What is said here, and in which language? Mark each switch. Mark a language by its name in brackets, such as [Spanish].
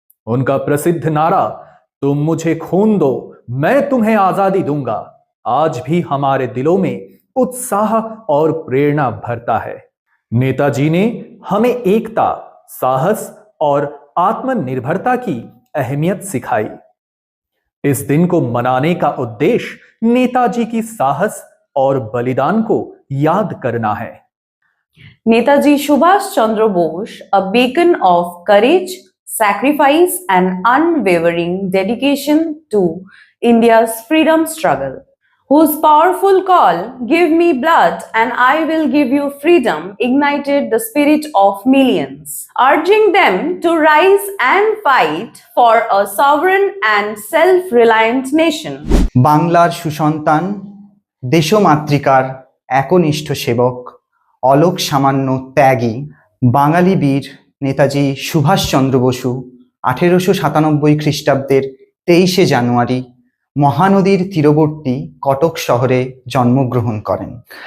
[Hindi] उनका प्रसिद्ध नारा, तुम मुझे खून दो, मैं तुम्हें आजादी दूंगा, आज भी हमारे दिलों में उत्साह और प्रेरणा भरता है। नेताजी ने हमें एकता, साहस और आत्मनिर्भरता की अहमियत सिखाई। इस दिन को मनाने का उद्देश्य नेताजी की साहस और बलिदान को याद करना है। [English] Netaji Subhash Chandra Bose, a beacon of courage, sacrifice, and unwavering dedication to India's freedom struggle, whose powerful call, "Give me blood and I will give you freedom," ignited the spirit of millions, urging them to rise and fight for a sovereign and self-reliant nation. [Bangla] বাংলার সুসন্তান, দেশমাতৃকার একনিষ্ঠ সেবক, অলোক সামান্য ত্যাগী বাঙালি বীর নেতাজি সুভাষচন্দ্র বসু 1897 খ্রিস্টাব্দের 23শে জানুয়ারি মহানদীর তীরবর্তী কটক শহরে জন্মগ্রহণ করেন।